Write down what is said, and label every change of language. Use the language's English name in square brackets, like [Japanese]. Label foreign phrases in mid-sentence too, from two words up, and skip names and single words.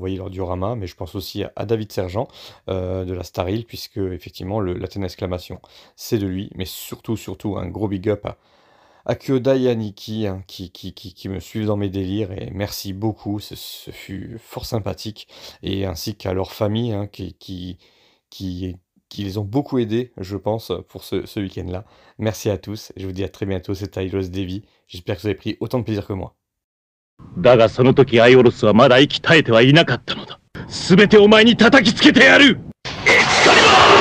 [French] envoyé leur diorama, mais je pense aussi à David Sergent de la Staril, puisque effectivement l'Athéna Exclamation c'est de lui, mais surtout un gros [English] big up [French] à Kyodai et à Nikki, hein, qui me suivent dans mes délires, et merci beaucoup, ce fut fort sympathique, et ainsi qu'à leur famille, hein, qui les ont beaucoup aidés, je pense, pour ce week-end-là. Merci à tous, et je vous dis à très bientôt, c'était Ailos Devi, j'espère que vous avez pris autant de plaisir que moi. [Japanese] だがその時アイオロスはまだ息絶えてはいなかったのだ。すべてお前に叩きつけてやる。エクスカリバー